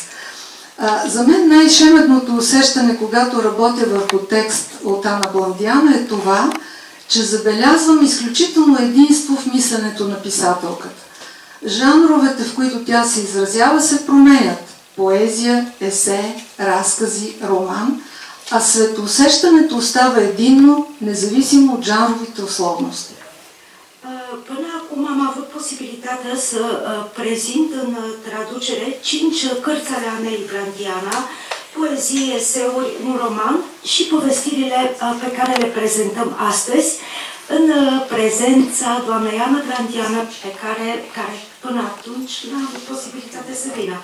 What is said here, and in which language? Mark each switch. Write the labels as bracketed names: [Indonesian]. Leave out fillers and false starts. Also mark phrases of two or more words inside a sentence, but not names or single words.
[Bulgarian] За мен най-шеметното усещане, когато работя върху текст от Ана Бландиана, е това, че забелязвам изключително единство в мисленето на писателката. Жанровете, в които тя се изразява, се променят. Поезия, есе, разкази, роман, а светоусещането остава единно, независимо от жанровите условности. [Romanian] Până acum am avut posibilitatea să prezint în traducere 5 cărți ale Anei Blandiana, poezii, eseuri, un roman și povestirile pe care le prezentăm astăzi în prezența doamnei Ana Blandiana, pe care până atunci n-a avut posibilitate să vină.